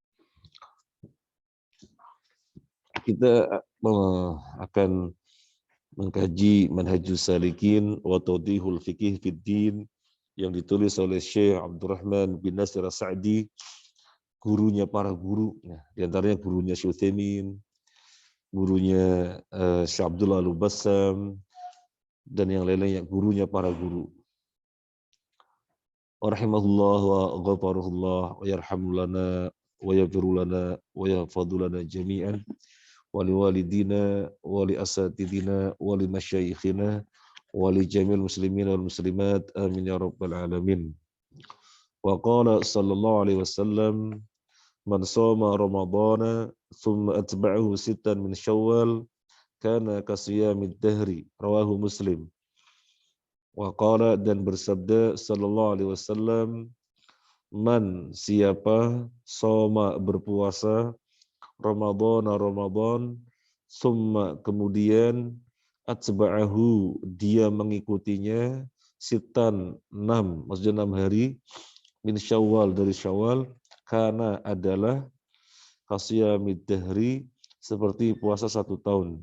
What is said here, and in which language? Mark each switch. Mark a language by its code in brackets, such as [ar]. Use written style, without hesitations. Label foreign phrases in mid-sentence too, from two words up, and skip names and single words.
[id] Kita akan mengkaji Manhajus Salikin wa Tawdihul Fiqih fid Din yang ditulis oleh Syekh Abdurrahman bin Nasir As-Sa'di, gurunya para guru, di antaranya gurunya Syekh Utsaimin, gurunya Syekh Abdullah Al-Bassam, dan yang lain-lainnya, gurunya para guru. [ar] رحمه الله وغفر الله ويرحمنا ويغفر لنا ويحفظنا جميعا ولوالدينا ولأساتذتنا ولمشايخنا ولجميع المسلمين والمسلمات آمين يا رب العالمين. وقال صلى الله عليه وسلم من صام رمضان ثم أتبعه ستا من شوال كان كصيام الدهر رواه مسلم. وقال, [id] dan bersabda [ar] صلى الله عليه وسلم من, [id] siapa, shoma, berpuasa, Ramadan, summa, kemudian, atba'ahu, dia mengikutinya, sitan, 6, maksudnya 6 hari, [ar] من شوال, [id] dari syawal, karena adalah [ar] كصيام الدهر, [id] seperti puasa 1 tahun.